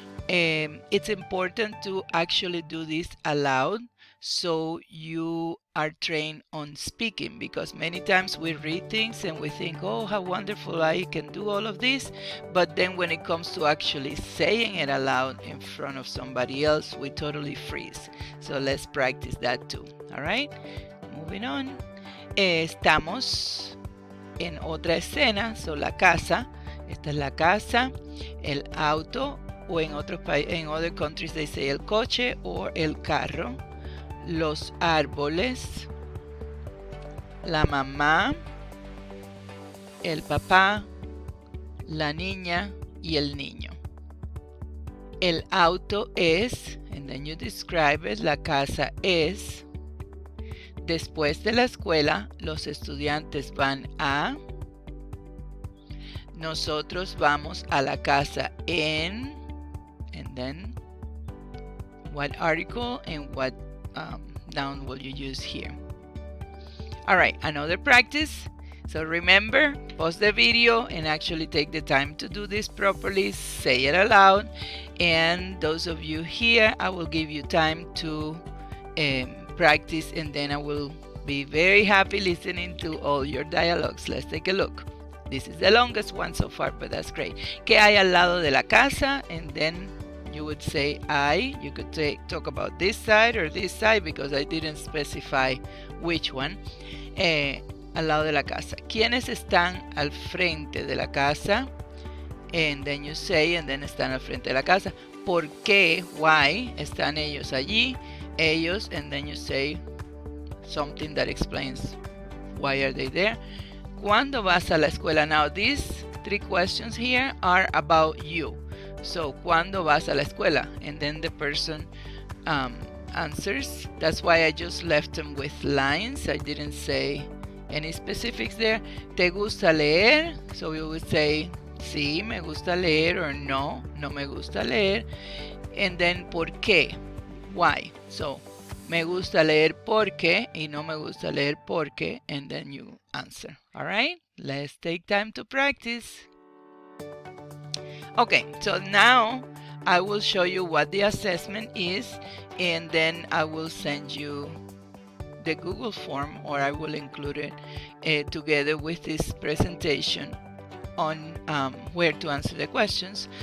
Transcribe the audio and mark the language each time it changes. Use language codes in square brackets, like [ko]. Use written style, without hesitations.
[en] It's important to actually do this aloud so you are trained on speaking, because many times we read things and we think, oh, how wonderful, I can do all of this, but then when it comes to actually saying it aloud in front of somebody else, we totally freeze. So let's practice that too. All right, moving on. [es] Estamos en otra escena, [en] so [es] la casa. Esta es la casa, el auto, o en [en] other countries they say [es] el coche or el carro, los árboles, la mamá, el papá, la niña y el niño. El auto es, [en] and then you describe it. [es] La casa es. Después de la escuela, los estudiantes van a. Nosotros vamos a la casa en. [en] And then what article and what noun will you use here? All right, another practice. So remember, pause the video and actually take the time to do this properly. Say it aloud. And those of you here, I will give you time to practice, and then I will be very happy listening to all your dialogues. Let's take a look. This is the longest one so far, but that's great. [es] ¿Qué hay al lado de la casa? [en] And then you would say I. You could talk about this side or this side because I didn't specify which one. [es] Al lado de la casa. ¿Quiénes están al frente de la casa? [en] And then you say, and then [es] están al frente de la casa. ¿Por qué? [en] Why [es] están ellos allí? [en] Ellos, and then you say something that explains why are they there. [es] ¿Cuándo vas a la escuela? [en] Now these 3 questions here are about you. [es] So, ¿cuándo vas a la escuela? [en] And then the person answers. That's why I just left them with lines. I didn't say any specifics there. [es] ¿Te gusta leer? [en] So we would say, [es] sí, me gusta leer, or no, no me gusta leer. [en] And then, [es] ¿por qué? [en] Why? So, [es] me gusta leer porque, y no me gusta leer porque, [en] and then you answer. All right? Let's take time to practice. Okay, so now I will show you what the assessment is, and then I will send you the Google form, or I will include it together with this presentation on where to answer the questions.